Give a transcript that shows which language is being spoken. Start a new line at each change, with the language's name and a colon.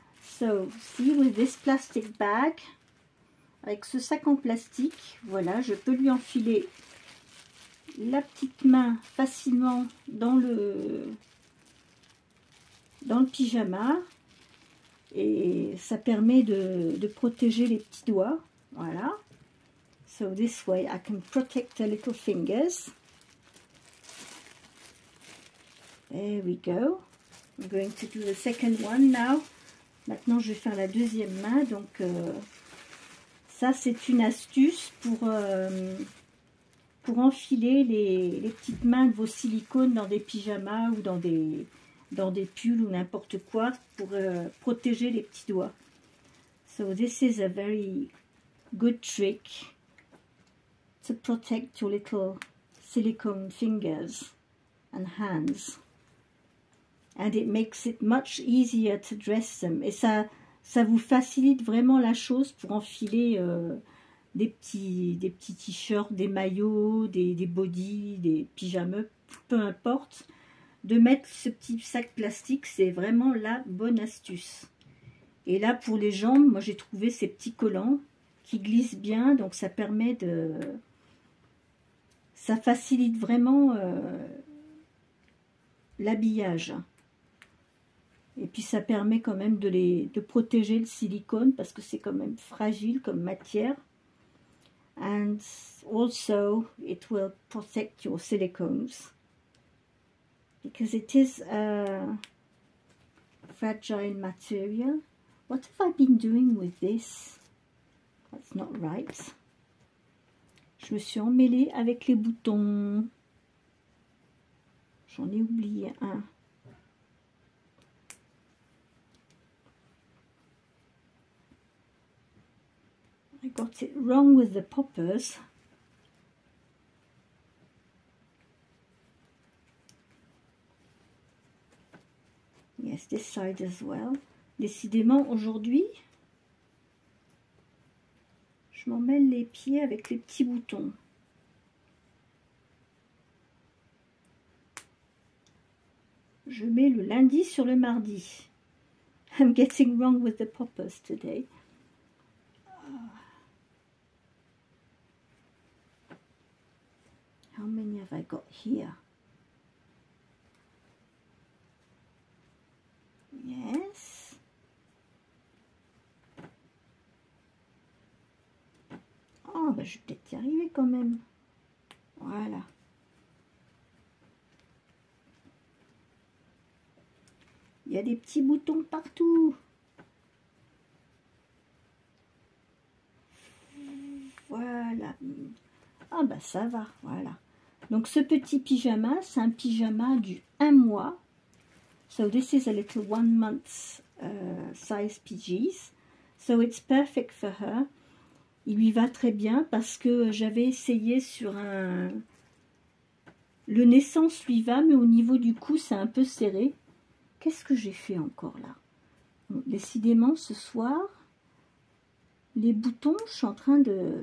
English: So, see, with this plastic bag,
French: avec ce sac en plastique, voilà, je peux lui enfiler la petite main facilement dans le pyjama. Et ça permet de protéger les petits doigts. Voilà.
English: So this way I can protect her little fingers. There we go. I'm going to do the second one now.
French: Maintenant, je vais faire la deuxième main. Donc, ça, c'est une astuce pour enfiler les petites mains de vos silicones dans des pyjamas ou dans des pulls ou n'importe quoi pour protéger les petits doigts.
English: So this is a very good trick to protect your little silicone fingers and hands. And it makes it much easier to dress them.
French: Et ça vous facilite vraiment la chose pour enfiler des petits t-shirts, des maillots, des bodys, des pyjamas, peu importe. De mettre ce petit sac plastique, c'est vraiment la bonne astuce. Et là, pour les jambes, moi j'ai trouvé ces petits collants qui glissent bien, donc ça permet de... Ça facilite vraiment l'habillage. Et puis ça permet quand même de protéger le silicone parce que c'est quand même fragile comme matière.
English: And also it will protect your silicones. Because it is a fragile material. What have I been doing with this? That's not right.
French: Je me suis emmêlée avec les boutons. J'en ai oublié un.
English: I got it wrong with the poppers. Yes, this side as well.
French: Décidément, aujourd'hui, je m'emmêle les pieds avec les petits boutons. Je mets le lundi sur le mardi.
English: I'm getting wrong with the poppers today. How many have I got here? Yes.
French: Oh, ben je vais peut-être y arriver quand même. Voilà. Il y a des petits boutons partout. Voilà. Ah bah ça va, voilà. Donc ce petit pyjama, c'est un pyjama du 1 mois.
English: So this is a little 1 month size PGs. So it's perfect for her.
French: Il lui va très bien parce que j'avais essayé sur un... Le naissance lui va, mais au niveau du cou, c'est un peu serré. Qu'est-ce que j'ai fait encore là? Bon, décidément, ce soir, les boutons, je suis en train de...